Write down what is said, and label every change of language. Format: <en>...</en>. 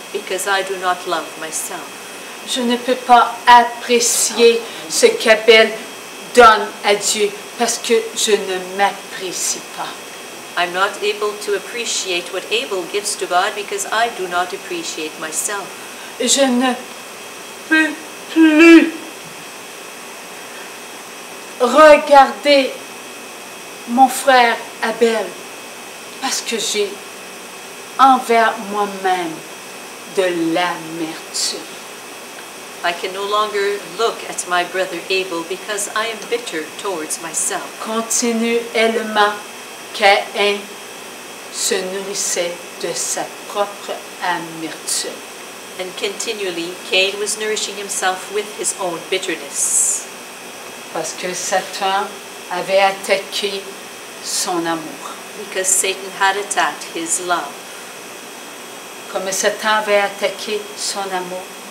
<en>because I do not love myself.</en> <fr>Je ne peux pas apprécier ce qu'Abel donne à Dieu parce que je ne m'apprécie pas.</fr> <en>I'm not able to appreciate what Abel gives to God because I do not appreciate myself.</en> <fr>Je ne peux plus regarder mon frère Abel parce que j'ai envers moi-même de l'amertume.</fr> <en>I can no longer look at my brother Abel because I am bitter towards myself.</en> <fr>Continuellement, Caïn se nourrissait de sa propre amertume.</fr> <en>And continually, Cain was nourishing himself with his own bitterness</en> <fr>Parce que Satan avait attaqué son amour.</fr> <en>because Satan had attacked his love.</en> <fr>Comme Satan avait attaqué son amour,</fr>